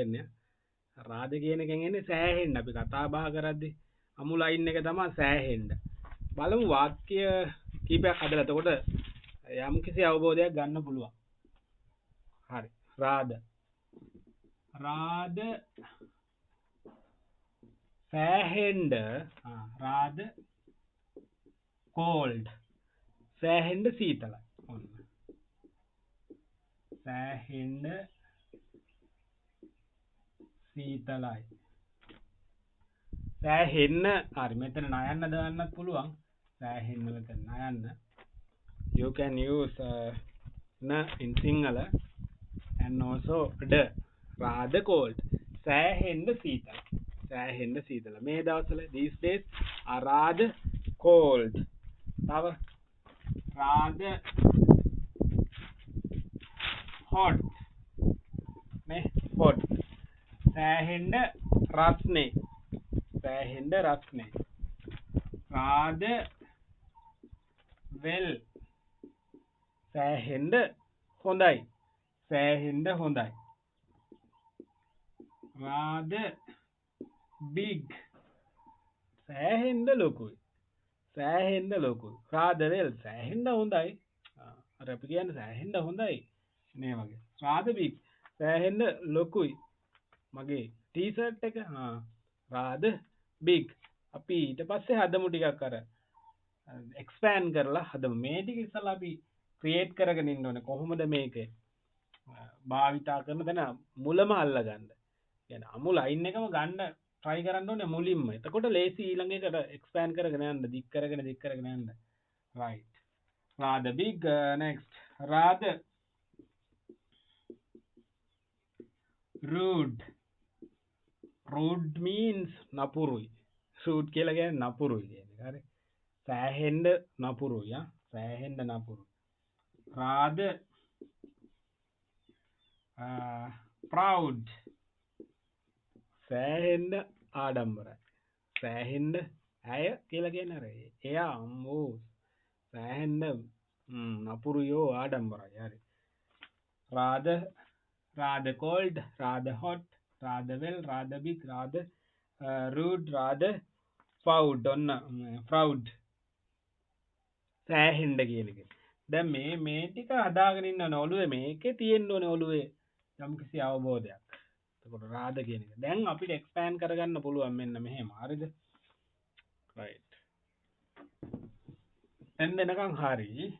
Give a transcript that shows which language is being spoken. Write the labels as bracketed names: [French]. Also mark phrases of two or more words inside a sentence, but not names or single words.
[Sinhala] එන්නේ රාද කියන එකෙන් එන්නේ සෑහෙන්න අපි කතා බහ කරද්දි අමු ලයින් එක තමයි සෑහෙන්න බලමු වාක්‍ය කීපයක් හදලා එතකොට යම් කිසි අවබෝධයක් ගන්න පුළුවන් හරි රාද රාද සෑහෙන්න [English] rather cold [Sinhala] සෑහෙන්න සීතලයි ඔන්න සෑහෙන්න සීතලයි සෑහෙන්න හරි මෙතන නයන්න දාන්නත් පුළුවන් සෑහෙන්න මෙතන නයන්න [English] you can use na in sinhala and also the rather cold [Sinhala] සෑහෙන්න සීතල මේ දවස්වල [English] these days are rather cold [Sinhala] තව [English] rather hot [Sinhala] නේ hot සෑහෙන්න රස්නේ rather well සෑහෙන්න හොඳයි [English] rather big [Sinhala] සෑහෙන්න ලොකුයි [English] rather well [Sinhala] සෑහෙන්න හොඳයි අර අපි කියන්නේ සෑහෙන්න හොඳයි නේ වගේ [English] rather big [Sinhala] සෑහෙන්න ලොකුයි මගේ ටී-ෂර්ට් එක [English] rather big [Sinhala] අපි ඊට පස්සේ හදමු ටිකක් අර එක්ස්පෑන්ඩ් කරලා හදමු මේ ටික ඉස්සලා අපි ක්‍රියේට් කරගෙන ඉන්න ඕනේ කොහොමද මේක භාවිතා කරන දැන මුලම අල්ලගන්න කියන්නේ අමු ලයින් එකම ගන්න try කරන්න ඕනේ මුලින්ම එතකොට ලේසි ඊළඟ එකට එක්ස්පෑන්ඩ් කරගෙන යන්න දික් කරගෙන යන්න [English] right rather big next rather rude means [Sinhala] නපුරුයි rude කියලා කියන්නේ නපුරුයි කියන්නේ හරි සෑහෙන්න නපුරුයි [English] rather proud [Sinhala] සෑහෙන්න ආඩම්බරයි සෑහෙන්න ඇය කියලා කියන්නේ අර එයා අම්මෝ සෑහෙන්න නපුරුයෝ ආඩම්බරයි හරි [English] rather cold rather hot rather well rather big rather rude rather proud [Sinhala] ඔන්න proud සෑහෙන්න කියන එක දැන් මේ ටික හදාගෙන ඉන්න ඕනේ ඔළුවේ මේකේ තියෙන්න ඕනේ ඔළුවේ යම්කිසි අවබෝධයක් එතකොට රාද කියන එක දැන් අපිට එක්ස්පෑන්ඩ් කරගන්න පුළුවන් මෙන්න මෙහෙම හරිද right දැන් දෙනකන් හරි